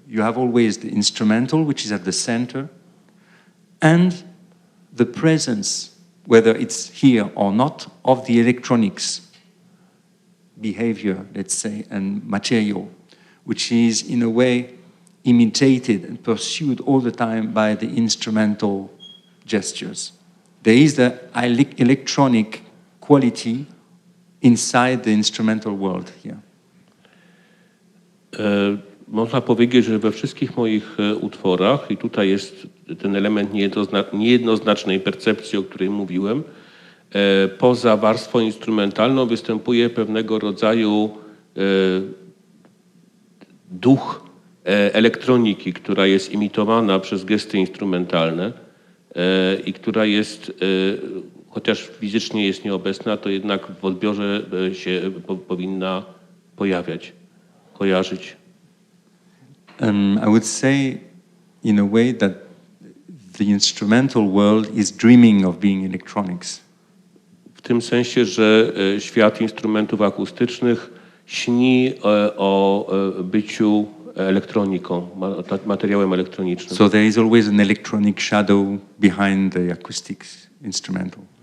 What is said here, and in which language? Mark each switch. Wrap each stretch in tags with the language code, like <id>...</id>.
<en>You have always the instrumental, which is at the center, and the presence, whether it's here or not, of the electronics behavior, let's say, and material, which is in a way imitated and pursued all the time by the instrumental gestures. There is the electronic quality inside the instrumental world here.</en> <pl>Można powiedzieć, że we wszystkich moich utworach, i tutaj jest ten element niejednoznacznej percepcji, o której mówiłem, poza warstwą instrumentalną występuje pewnego rodzaju duch elektroniki, która jest imitowana przez gesty instrumentalne i która jest, chociaż fizycznie jest nieobecna, to jednak w odbiorze się powinna pojawiać, kojarzyć.</pl> <en>I would say in a way that the instrumental world is dreaming of being electronics.</en> <pl>W tym sensie, że świat instrumentów akustycznych śni o byciu elektroniką, materiałem elektronicznym.</pl> <en>So there is always an electronic shadow behind the acoustics instrumental.</en>